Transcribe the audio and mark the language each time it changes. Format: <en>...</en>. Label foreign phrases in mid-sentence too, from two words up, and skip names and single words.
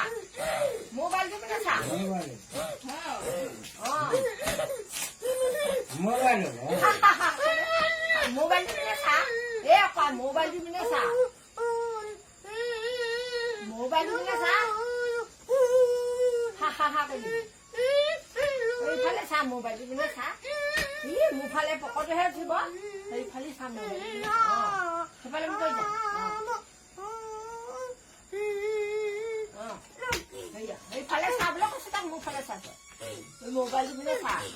<ko>모바일 좀 해놔. 모바일 좀 해놔. 애 아빠 모바일 좀 해놔. 모바일 좀 해놔. 하하하 그래.</ko> <as>এইফালে চা মোবাইল টিপি চা ই মোৰফালে পকৰটোহে উঠিব সেইফালে চা মোবাইল সেইফালে গৈ যা সেইফালে চা বোলে কৈছো তাক মোৰফালে চা মোবাইল টিপি চা</as>